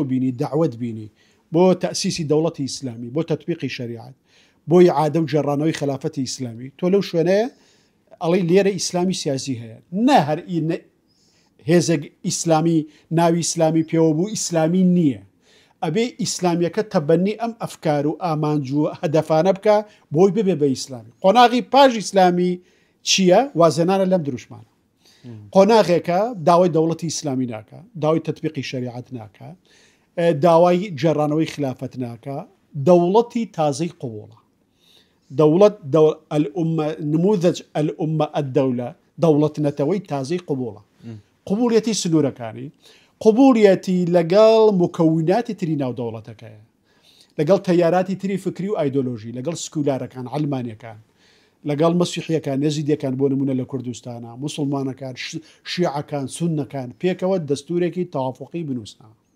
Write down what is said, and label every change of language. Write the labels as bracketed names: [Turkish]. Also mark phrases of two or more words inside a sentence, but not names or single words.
[Central Kurdish] بینی، داوت بینی بۆ تەسیسی دەوڵەتی ئیسلامی، بۆ تەطبیقی شەریعەت، بۆی عادە و جێڕانەوەی خلافەتی ئیسلامی، تۆ لەو شوێنەیە ئەڵی لێرە ئیسلامی سیاسی هەیە، نە هەر هێزێک ئیسلامی ناوی ئیسلامی پێوە بوو ئیسلامی نییە، ئەبێ ئیسلامیەکە تەبەنی ئەم ئەفکار و ئامانج و هەدەفانە بکە بۆی ببێ بە ئیسلامی. قۆناغی پاش ئیسلامی چییە؟ وازێنانە لەم دروشمانە. قۆناغێکە داوای دەوڵەتی ئیسلامی ناکە، داوای تەطبیقی شەریعەت ناکە، داوای جێڕانەوەی خلافەت ناکە، دەوڵەتی تازەی قوڵە، دەوڵەت [Arabic] نموذج الأمة الدولة [Central Kurdish] دەوڵەت نەتەوەی تازەی قوبوڵە، قوبوڵیەتی سنوورەکانی، قوبوڵیەتی لەگەڵ مکەوناتی تری ناو دەوڵەتەکەیە، لەگەڵ تەیاراتی تری فکری و ئایدۆلۆژی، لەگەڵ سکولارەکان، علمانیەکان، لەگەڵ مەسیحیەکان، نێزیدیەکان بۆ نمونە لە کوردستانە، موسڵمانەکان، شیعەکان، سوننەکان پێکەوە دەستورێکی تەوافقی بنووسنەوە.